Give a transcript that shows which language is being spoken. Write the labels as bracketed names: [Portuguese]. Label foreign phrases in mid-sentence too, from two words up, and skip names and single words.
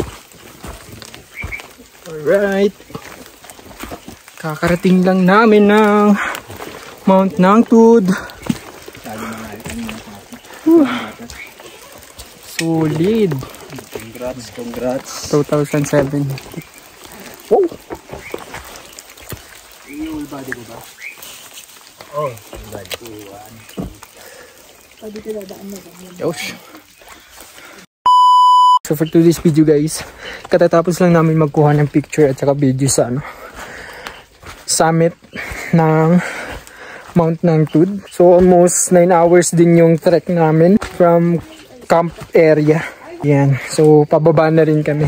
[Filipino] Alright, kakarating lang namin ng Mount Nangtud. Solid. Congrats. 2007. Wow. Yung body ko ba? Oh, body. Yosh. [English] So for today's video guys, [Filipino] katatapos lang namin magkuha ng picture at saka video sa summit ng Mount Nangtud. [English] So almost 9 hours [Filipino] din yung [English] trek namin from camp area. [Filipino] Yan. So pababa na rin kami.